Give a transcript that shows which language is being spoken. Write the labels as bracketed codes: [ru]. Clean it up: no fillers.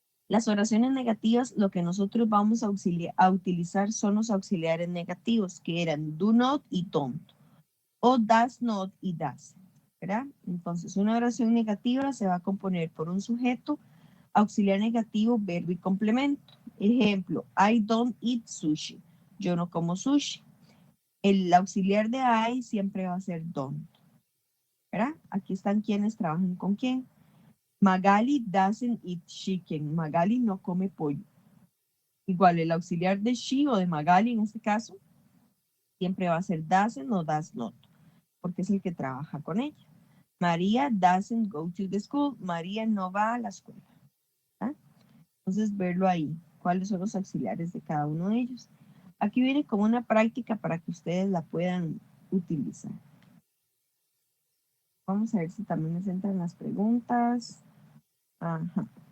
[es] Las oraciones negativas, lo que nosotros vamos a utilizar son los auxiliares negativos, que eran do not y don't, o does not y does, ¿verdad? Entonces, una oración negativa se va a componer por un sujeto, auxiliar negativo, verbo y complemento. [en] Ejemplo, I don't eat sushi. [es] Yo no como sushi. El auxiliar de I siempre va a ser don't, ¿verdad? Aquí están quienes trabajan con quién. [en] Magali doesn't eat chicken. [es] Magali no come pollo. Igual el auxiliar de she o de Magali en este caso siempre va a ser doesn't o does not, porque es el que trabaja con ella. [en] María doesn't go to the school. [es] María no va a la escuela. ¿Ah? Entonces verlo ahí, cuáles son los auxiliares de cada uno de ellos. Aquí viene como una práctica para que ustedes la puedan utilizar. Vamos a ver si también les entran las preguntas. Ajá.